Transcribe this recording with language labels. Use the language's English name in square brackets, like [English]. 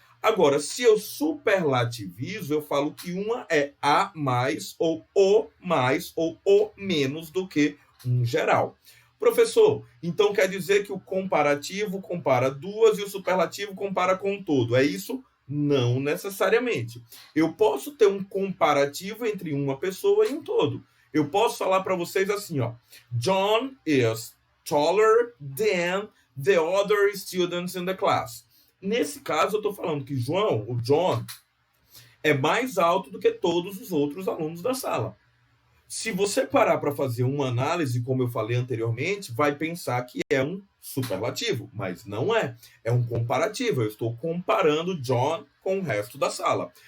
[Portuguese] Agora, se eu superlativizo, eu falo que uma é a mais ou o menos do que um geral. Professor, então quer dizer que o comparativo compara duas e o superlativo compara com um todo. É isso? Não necessariamente. Eu posso ter um comparativo entre uma pessoa e um todo. Eu posso falar para vocês assim, ó. [English] John is taller than the other students in the class. [Portuguese] Nesse caso, eu estou falando que o John, é mais alto do que todos os outros alunos da sala. Se você parar para fazer uma análise, como eu falei anteriormente, vai pensar que é um superlativo, mas não é. É um comparativo. Eu estou comparando John com o resto da sala.